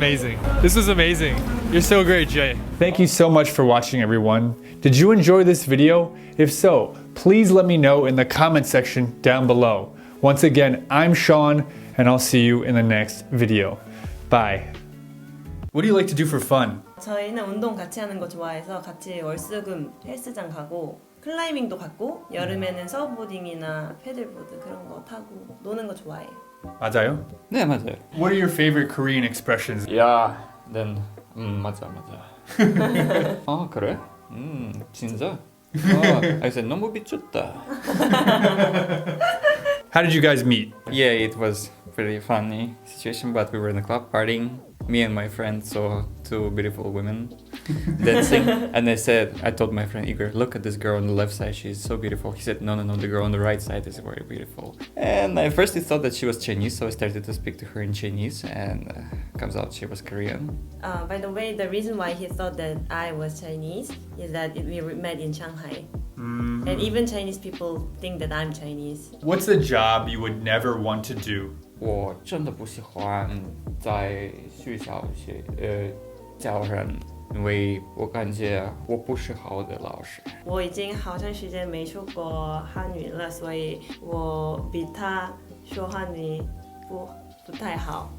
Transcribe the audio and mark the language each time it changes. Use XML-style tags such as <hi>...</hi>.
<en>amazing. This was amazing. You're so great, Jay. Thank you so much for watching, everyone. Did you enjoy this video? If so, please let me know in the comment section down below. Once again, I'm Sean, and I'll see you in the next video. Bye. What do you like to do for fun?</en> <ko>저희는 운동 같이 하는 거 좋아해서 같이 월수금 헬스장 가고 클라이밍도 갔고 여름에는 서브보딩이나 패들보드 그런 거 타고 노는 거 좋아해요. 맞아요? 네, 맞아요.</ko> <en>What are your favorite Korean expressions?</en> <ko>야, 난 맞아. 아, 그래? 진짜?</ko> <en>I said</en> <ko>너무 미쳤다.</ko> <en>How did you guys meet? Yeah, it was pretty funny situation, but we were in the club partying me and my friend saw two beautiful women dancing, and I told my friend Igor, look at this girl on the left side, she's so beautiful. He said, no, the girl on the right side is very beautiful. And I first thought that she was Chinese, so I started to speak to her in Chinese, and comes out she was Korean. By the way, the reason why he thought that I was Chinese is that we met in Shanghai. And even Chinese people think that I'm Chinese. What's the job you would never want to do?</en> <zh>我真的不喜欢在学校教人，因为我感觉我不是好的老师。我已经好长时间没说过汉语了，所以我比他说汉语不太好。</zh>